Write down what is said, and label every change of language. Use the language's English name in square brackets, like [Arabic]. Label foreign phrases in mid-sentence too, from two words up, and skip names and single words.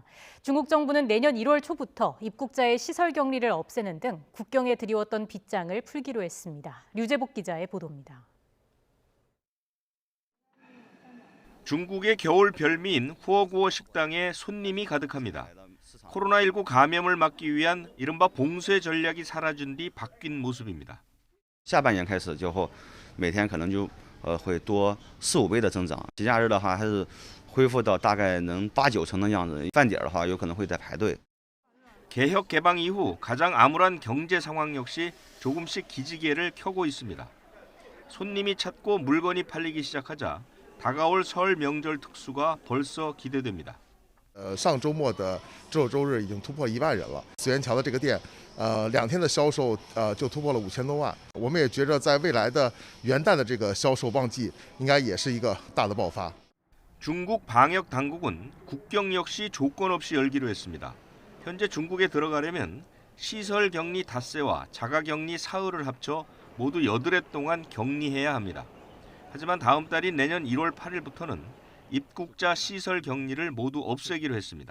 [Korean] 중국 정부는 내년 1월 초부터 입국자의 시설 격리를 없애는 등 국경에 들이웠던 빗장을 풀기로 했습니다. 류재복 기자의 보도입니다. 중국의 겨울 별미인 후어구어 식당에 손님이 가득합니다. 코로나19 감염을 막기 위한 이른바 봉쇄 전략이 사라진 뒤 바뀐 모습입니다. [Chinese] 下半年开始就后，每天可能就会多4、5倍的增长。节假日的话，还是恢复到大概能8、9成的样子。饭点的话，有可能会在排队。 [Korean] 개혁 개방 이후 가장 암울한 경제 상황 역시 조금씩 기지개를 켜고 있습니다. 손님이 찾고 물건이 팔리기 시작하자 다가올 설 명절 특수가 벌써 기대됩니다. [Chinese] 上周末的周日已经突破1万人了。紫苑桥的这个店，2天的销售就突破了5000多万。我们也觉着在未来的元旦的这个销售旺季，应该也是一个大的爆发。 [Korean] 중국 방역 당국은 국경 역시 조건 없이 열기로 했습니다. 현재 중국에 들어가려면 시설 격리 닷새와 자가 격리 사흘을 합쳐 모두 8회 동안 격리해야 합니다. 하지만 다음 달인 내년 1월 8일부터는 입국자 시설 격리를 모두 없애기로 했습니다.